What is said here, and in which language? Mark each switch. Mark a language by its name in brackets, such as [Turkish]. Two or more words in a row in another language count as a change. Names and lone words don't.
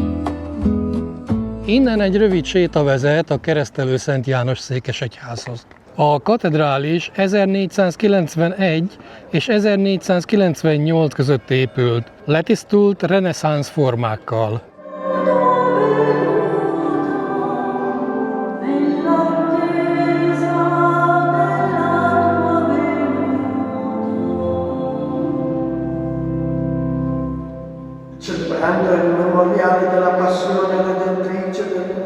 [Hungarian] Innen egy rövid séta vezet a keresztelő Szent János székesegyházhoz. A katedrális 1491 és 1498 között épült, letisztult reneszánsz formákkal. [Italian] Celebrando il memoriale della passione redentrice del tuo